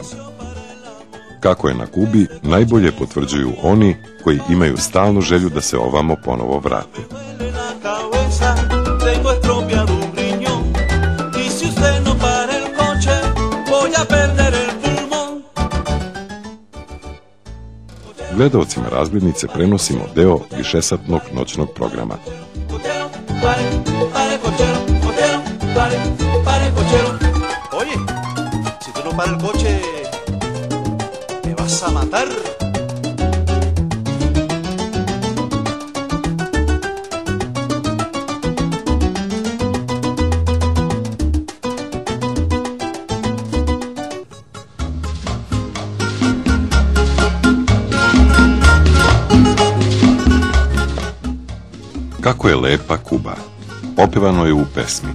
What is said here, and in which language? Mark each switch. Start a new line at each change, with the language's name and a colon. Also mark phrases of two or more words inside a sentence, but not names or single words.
Serbian: Kako je na Kubi, najbolje potvrđuju oni koji imaju stalnu želju da se ovamo ponovo vrate. Gledaocima razglednice prenosimo deo višesatnog noćnog programa.
Spanish: Oye, si tú no paras el coche, me vas a matar.
Serbian: Kako je lepa Kuba, opevano je u pesmi.